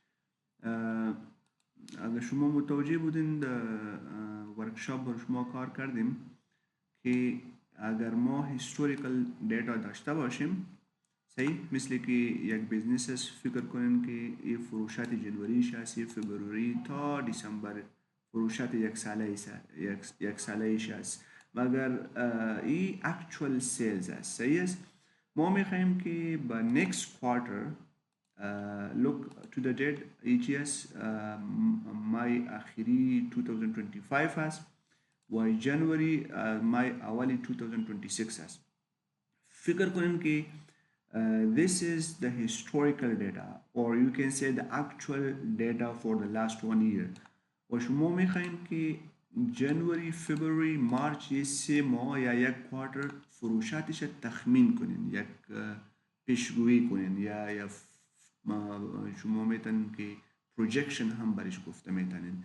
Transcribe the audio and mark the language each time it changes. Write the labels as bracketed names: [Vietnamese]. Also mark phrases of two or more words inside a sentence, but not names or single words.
[Persian] اگر شما متوجه بودین در ورکشاپ بر شما کار کردیم که اگر ما [English] historical data [Persian] داشته باشیم، صحیح، مثل که یک بیزنس است، فکر کنین که این فروشات جنوریش است، این فبروری تا دسامبر فروشات یک سالهش است، مگر این [English] actual sales [Persian] است. صحیح است. ما میخوایم که با [English] next quarter look to the date EGS [Persian] مای آخری 2025 است و جنوری مای اولی 2026 است. فکر کنیم که [English] this is the historical data, or you can say the actual data for the last 1 year. و شما میخواین که جنوری، فبروری، مارچ یه 3 ماه یا یک کوارتر فروشاتش تخمین کنین، یک پیشگویی کنین، یا شما میتونین که پروجکشن هم برش گفته میتونین.